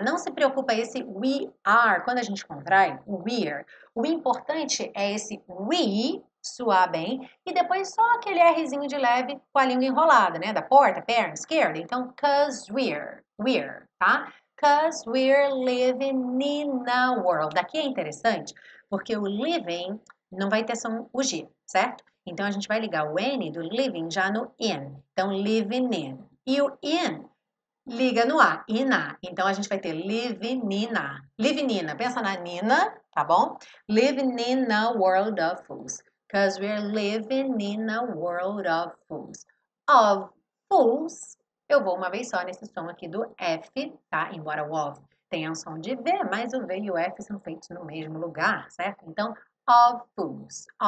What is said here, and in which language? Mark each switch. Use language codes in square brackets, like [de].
[pt] Não se preocupa esse [en] we are, [pt] quando a gente contrai, o we're. O importante é esse we suar bem e depois só aquele Rzinho de leve com a língua enrolada, né? Da porta, perna, esquerda. Então, [en] 'cause we're, [pt] tá? [en] 'Cause we're living in a world. [pt] Daqui é interessante porque o living não vai ter som o G, certo? Então, a gente vai ligar o N do living já no in. Então, [en] living in. [pt] E o in liga no A, ina. Então, a gente vai ter livinina. Livinina, pensa na Nina, tá bom? [en] Living in a world of fools. Because we're living in a world of fools. Of fools, [pt] eu vou uma vez só nesse som aqui do F, tá? Embora o of tenha um som de V, mas o V e o F são feitos no mesmo lugar, certo? [en] Então, of fools.